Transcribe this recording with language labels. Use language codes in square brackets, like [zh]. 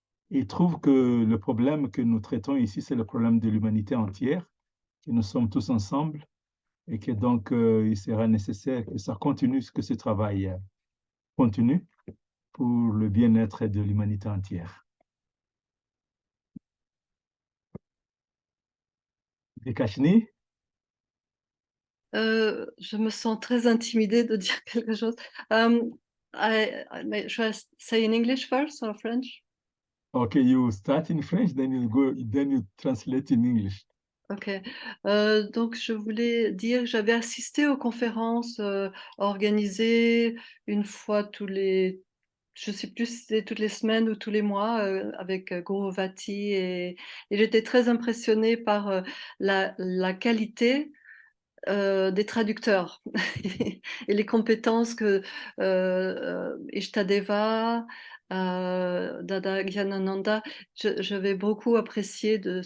[fr] Il trouve que le problème que nous traitons ici, c'est le problème de l'humanité entière, que nous sommes tous ensemble et que donc il sera nécessaire que ça continue, que ce travail continue pour le bien-être de l'humanité entière. Et Kashni? Je me sens très intimidée de dire quelque chose. [en] Should I say in English first or French? Okay, you start in French, then you translate in English. Ok. [fr] Donc, je voulais dire que j'avais assisté aux conférences organisées une fois je ne sais plus si c'était toutes les semaines ou tous les mois avec Gourovati et j'étais très impressionnée par la qualité des traducteurs et les compétences que Ishtadeva, Dada Gyanananda, j'avais beaucoup apprécié